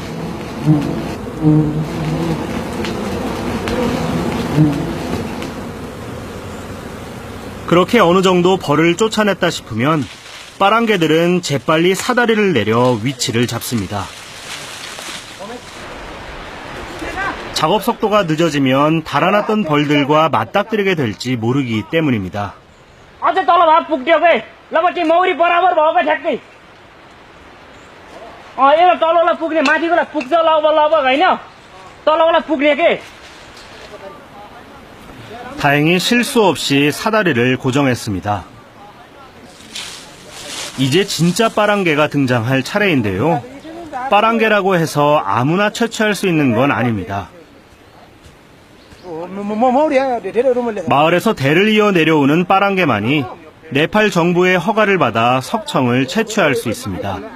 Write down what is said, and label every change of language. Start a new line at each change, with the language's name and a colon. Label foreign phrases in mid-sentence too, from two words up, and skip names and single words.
Korean: 그렇게 어느 정도 벌을 쫓아냈다 싶으면 빠랑개들은 재빨리 사다리를 내려 위치를 잡습니다. 작업 속도가 늦어지면 달아났던 벌들과 맞닥뜨리게 될지 모르기 때문입니다.
Nepali: अझ चाहिँ तल भाग पुग्थ्यो के ल पछि मौरी बराबर भएको ठ्याक्कै एउटा तलवाला पुग्ने माथिकोलाई पुग्छ लगभग होइन तलवाला पुग्ने के
Korean: 다행히 실수 없이 사다리를 고정했습니다. 이제 진짜 빠랑개가 등장할 차례인데요. 빠랑개라고 해서 아무나 채취할 수 있는 건 아닙니다. 마을에서 대를 이어 내려오는 빠랑개만이 네팔 정부의 허가를 받아 석청을 채취할 수 있습니다.